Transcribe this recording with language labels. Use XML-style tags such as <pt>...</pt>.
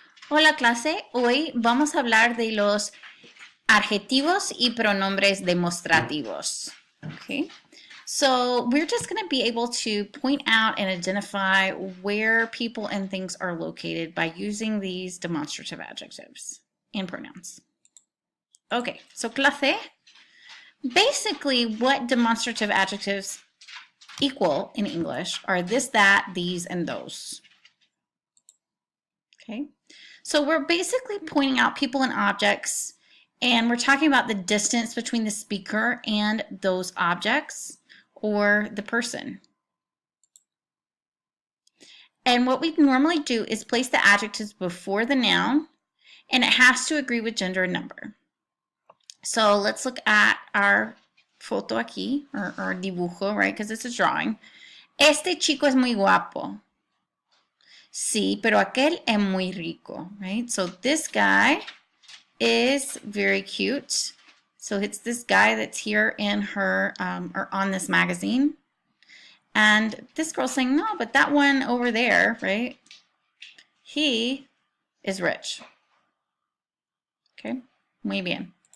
<es>Hola clase, hoy vamos a hablar de los adjetivos y pronombres demostrativos.</es> <en>Okay, so we're just going to be able to point out and identify where people and things are located by using these demonstrative adjectives and pronouns. Okay, so clase, basically what demonstrative adjectives equal in English are this, that, these, and those. Okay, so we're basically pointing out people and objects, and we're talking about the distance between the speaker and those objects or the person. And what we normally do is place the adjectives before the noun, and it has to agree with gender and number. So let's look at our</en> <es>foto aquí,</es> <en>or dibujo, right? Because it's a drawing.</en> <es>Este chico es muy guapo. Sí, pero aquel es muy rico, right?</es> <en>So this guy is very cute. So it's this guy that's here in her, or on this magazine. And this girl's saying, no, but that one over there, right? He is rich. Okay,</en> <es>muy bien.</es>